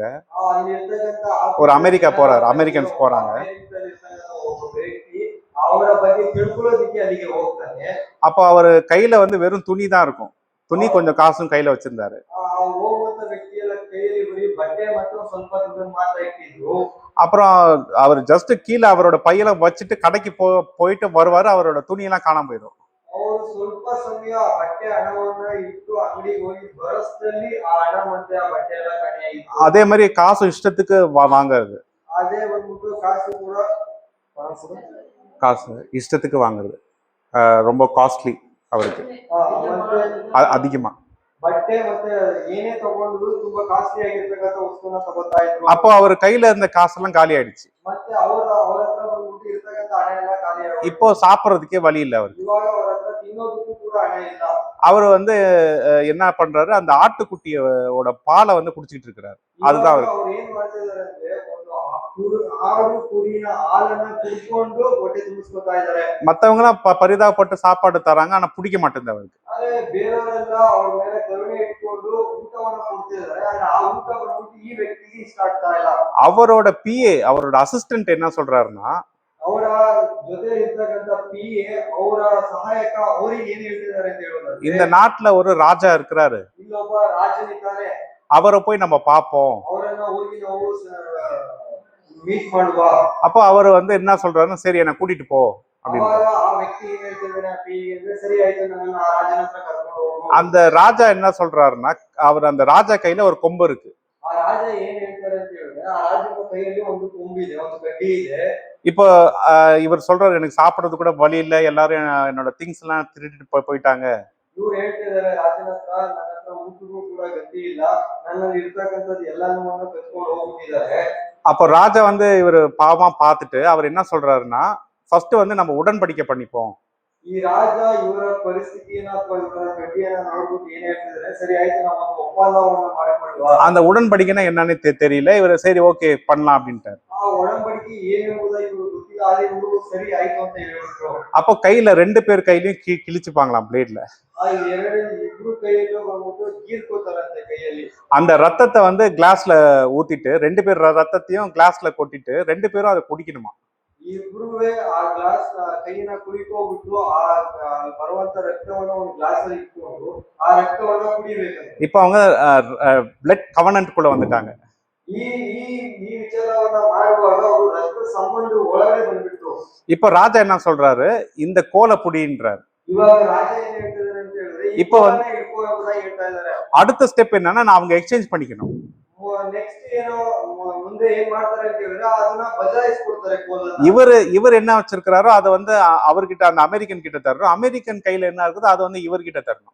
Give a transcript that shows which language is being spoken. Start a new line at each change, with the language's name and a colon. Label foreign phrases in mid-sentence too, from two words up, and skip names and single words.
Kannada: ಅಲ್ಲಿ ಇರ್ತಕ್ಕಂಥ
Tamil: ஒரு அமெரிக்கா போறாரு, அமெரிக்கன்ஸ் போறாங்க.
Kannada: ಅಮೆರಿಕದಲ್ಲಿ ಇರ್ತಕ್ಕಂಥ ಒಬ್ಬ ವ್ಯಕ್ತಿ ಅವರ ಬಗ್ಗೆ ತಿಳ್ಕೊಳ್ಳೋದಕ್ಕೆ ಅಲ್ಲಿಗೆ ಹೋಗ್ತಾನೆ.
Tamil: அப்போ அவர் கையில வந்து வெறும் துணி தான் இருக்கும், துணி கொஞ்சம் காசும் கையில வச்சிருந்தாரு.
Kannada: ಹೋಗುವಂತ ವ್ಯಕ್ತಿಯೆಲ್ಲ ಕೈಯಲ್ಲಿ ಬರೀ ಬಟ್ಟೆ ಮತ್ತು ಸ್ವಲ್ಪ ದುಡ್ಡನ್ನು ಮಾತ್ರ ಇಟ್ಟಿದ್ರು.
Tamil: அப்புறம் அவர் ஜஸ்ட் கீழே அவரோட பையெல்லாம் வச்சுட்டு கடைக்கு போயிட்டு வருவாரு, அவரோட துணியெல்லாம் காணாம போயிடும்.
Kannada: ಅವರು ಸ್ವಲ್ಪ ಸಮಯ ಬಟ್ಟೆ ಹಣವನ್ನ ಇಟ್ಟು ಅಂಗಡಿಗೆ ಹೋಗಿ ಬರಸ್ದಲ್ಲಿ ಆ ಹಣ ಮತ್ತೆ ಆ ಬಟ್ಟೆ ಎಲ್ಲ ಕಡಿಯಾಗಿತ್ತು.
Tamil: அதே மாதிரி காசு இஷ்டத்துக்கு வாங்குறது,
Kannada: ಅದೇ ಬಂದ್ಬಿಟ್ಟು ಕಾಸು ಕೂಡ
Tamil: காசு இஷ்டத்துக்கு வாங்குறது ரொம்ப காஸ்ட்லி அவருக்கு,
Kannada: ಮತ್ತೆ
Tamil: அதிகமா.
Kannada: ಬಟ್ಟೆ ಮತ್ತೆ ಏನೇ ತಗೊಂಡ್ರು ತುಂಬಾ ಕಾಸ್ಟ್ಲಿ ಆಗಿರ್ತಕ್ಕಂಥ ವಸ್ತುನ ತಗೋತಾ ಇದ್ರು.
Tamil: அப்போ அவர் கையில இருந்த காசெல்லாம் காலி ஆயிடுச்சு.
Kannada: ಮತ್ತೆ ಅವ್ರ ಹತ್ರ ಬಂದ್ಬಿಟ್ಟು ಇರ್ತಕ್ಕಂಥ ಹಣ ಎಲ್ಲ ಖಾಲಿ ಆಗೋದು.
Tamil: இப்போ சாப்பிட்றதுக்கே வழி இல்லை அவருக்கு.
Kannada: ಇವಾಗ ಅವ್ರ ಹತ್ರ ತಿನ್ನೋದಕ್ಕೂ ಕೂಡ ಹಣ ಇಲ್ಲ.
Tamil: அவர் வந்து என்ன பண்றாரு, அந்த ஆட்டுக்குட்டியோட பாலை வந்து குடிச்சிட்டு இருக்கிறாரு. அதுதான் அவருக்கு.
Kannada: ಅವ್ರು ಏನ್ ಮಾಡ್ತಿದಾರೆ ಅಂದ್ರೆ ಒಂದು ಆಡು ಕುರಿನ ಹಾಲನ್ನ ಕುಡ್ಕೊಂಡು ಹೊಟ್ಟೆ ತುಂಬಿಸ್ಕೊತಾ ಇದಾರೆ.
Tamil: மத்தவங்க எல்லாம் பரிதாபப்பட்டு சாப்பாடு தராங்க, ஆனா பிடிக்க மாட்டேங்குது அவருக்கு.
Kannada: ಆದ್ರೆ ಬೇರೆಯವರೆಲ್ಲ ಅವ್ರ ಮೇಲೆ ಕರುಣೆ ಇಟ್ಕೊಂಡು ಊಟವನ್ನ ಕೊಡ್ತಿದ್ದಾರೆ, ಆದ್ರೆ ಆ ಊಟ ಬಂದ್ಬಿಟ್ಟು ಈ ವ್ಯಕ್ತಿಗೆ ಇಷ್ಟ ಆಗ್ತಾ ಇಲ್ಲ.
Tamil: அவரோட பிஏ, அவரோட அசிஸ்டன்ட் என்ன சொல்றாருன்னா,
Kannada: ಅವರ ಜೊತೆ ಇರ್ತಕ್ಕಂಥ PA ಅವರ ಸಹಾಯಕ ಅವ್ರಿಗೆ ಏನ್ ಹೇಳ್ತಿದ್ದಾರೆ ಅಂತ ಹೇಳೋದಾದ್ರೆ,
Tamil: இந்த நாட்டுல ஒரு ராஜா இருக்கிறாரு,
Kannada: ಇಲ್ಲೊಬ್ಬ ರಾಜನಿದ್ದಾನೆ,
Tamil: அவரை போய் நம்ம பார்ப்போம்.
Kannada: ಅವರನ್ನ ಹೋಗಿ ನಾವು ಮೀಟ್ ಮಾಡುವ.
Tamil: அப்போ அவர் வந்து என்ன சொல்றாருன்னா, சரி என்னை கூட்டிட்டு போ அப்படின்னு.
Kannada: ಅವಾಗ ಆ ವ್ಯಕ್ತಿ ಏನ್ ಹೇಳ್ತಿದ್ದಾನೆ PA ಅಂದ್ರೆ, ಸರಿ ಆಯ್ತು ನನ್ನ ಆ ರಾಜನ ಹತ್ರ ಕರ್ಕೊಂಡು ಹೋಗು.
Tamil: அந்த ராஜா என்ன சொல்றாருன்னா, அவர் அந்த ராஜா கையில ஒரு கொம்பு இருக்கு.
Kannada: ಆ ರಾಜ ಏನ್ ಹೇಳ್ತಾರೆ ಅಂತ ಹೇಳಿದ್ರೆ, ಆ ರಾಜನ ಕೈಯಲ್ಲಿ ಒಂದು ಕೊಂಬಿದೆ, ಒಂದು ಗಡ್ಡಿ ಇದೆ.
Tamil: இப்போ இவர் சொல்றாரு, எனக்கு சாப்பிடறது கூட வழி இல்லை, எல்லாரும் என்னோட திங்ஸ் எல்லாம் திருடிட்டு போயிட்டாங்க.
Kannada: ಇವ್ರು ಹೇಳ್ತಿದ್ದಾರೆ ರಾಜನ ಹತ್ರ, ನನ್ನ ಹತ್ರ ಊಟಕ್ಕೂ ಕೂಡ ಗತಿ ಇಲ್ಲ, ನನ್ನಲ್ಲಿ ಇರ್ತಕ್ಕಂಥದ್ದು ಎಲ್ಲಾನು ಕತ್ಕೊಂಡು ಹೋಗ್ಬಿಟ್ಟಿದ್ದಾರೆ.
Tamil: அப்போ ராஜா வந்து இவர் பாவமா பார்த்துட்டு அவர் என்ன சொல்றாருன்னா, ஃபர்ஸ்ட் வந்து நம்ம உடன்படிக்கை பண்ணிப்போம்.
Kannada: ಈ ರಾಜ ಇವರ ಪರಿಸ್ಥಿತಿಯನ್ನ ಅಥವಾ ಇವರ ಗಡ್ಡಿಯನ್ನ ನೋಡ್ಬಿಟ್ಟು ಏನ್ ಹೇಳ್ತಿದ್ದಾರೆ, ಸರಿ ಆಯ್ತು ನಾವು ಒಂದು ಒಪ್ಪಂದವನ್ನ ಮಾಡಿಕೊಳ್ಳುವ.
Tamil: அந்த உடன்படிக்கைனா என்னன்னு தெரியல, இவர் சரி ஓகே பண்ணலாம் அப்படின்ட்டார்.
Kannada: ಆ ಒಡಂಬಡಿಕೆ ಏನೆಂಬುದಾಗಿ ಇವರು ಗೊತ್ತಿಲ್ಲ, ಆದ್ರೆ ಇವರು ಸರಿ ಆಯ್ತು ಅಂತ ಹೇಳಿದ್ರು.
Tamil: அப்போ கையில 2 பேர் கையிலயும் கிழிச்சுப்பாங்களாம் பிளேட்ல.
Kannada: ಆ ಇಬ್ರು ಕೈಯಲ್ಲೂ ಬಂದ್ಬಿಟ್ಟು ಗೀರ್ಕೋತಾರಂತೆ ಕೈಯಲ್ಲಿ.
Tamil: அந்த ரத்தத்தை வந்து கிளாஸ்ல ஊத்திட்டு 2 பேர் ரத்தத்தையும் கிளாஸ்ல கொட்டிட்டு 2 பேரும் அதை குடிக்கணுமா.
Kannada: ಇಬ್ರುವೆ ಆ ಗ್ಲಾಸ್ ಕೈನ ಕುಯ್ಕೋಬಿಟ್ಟು ಆ ಬರುವಂತ ರಕ್ತವನ್ನ ಒಂದು ಗ್ಲಾಸ್ ಅಲ್ಲಿ ಇಟ್ಕೊಂಡು ಆ ರಕ್ತವನ್ನ ಕುಡಿಬೇಕಂತೆ.
Tamil: இப்போ அவங்க
English: blood covenantகுள்ள
Tamil: வந்துட்டாங்க.
Kannada: ಈ ಈ ಈ ವಿಚಾರವನ್ನ ಮಾಡುವಾಗ ಅವರು ರಕ್ತ ಸಂಬಂಧ ಒಳಗಡೆ ಬಂದ್ಬಿಟ್ರು.
Tamil: இப்போ ராஜா என்ன சொல்றாரு, இந்த கோலை புடின்றாரு.
Kannada: ಇವಾಗ ರಾಜ ಏನ್ ಹೇಳ್ತಿದ್ದಾರೆ ಅಂತ ಹೇಳಿದ್ರೆ,
Tamil: இப்போ
Kannada: ಇಟ್ಕೋ ಎಂಬುದಾಗಿ ಹೇಳ್ತಾ ಇದ್ದಾರೆ.
Tamil: அடுத்த ஸ்டெப் என்னன்னா, நான் அவங்க எக்ஸ்சேஞ்ச் பண்ணிக்கணும்.
Kannada: ನೆಕ್ಸ್ಟ್ ಏನೋ ಮುಂದೆ ಏನ್ ಮಾಡ್ತಾರೆ ಅಂತ ಹೇಳಿದ್ರೆ, ಅದನ್ನ ಬದಲಾಯಿಸ್ಕೊಡ್ತಾರೆ ಕೋಲನ್ನ.
Tamil: இவர் என்ன வச்சிருக்கிறாரோ அதை வந்து அவர்கிட்ட, அந்த அமெரிக்கன் கிட்ட தரணும், அமெரிக்கன் கையில என்ன இருக்குதோ அதை வந்து இவர்கிட்ட தரணும்.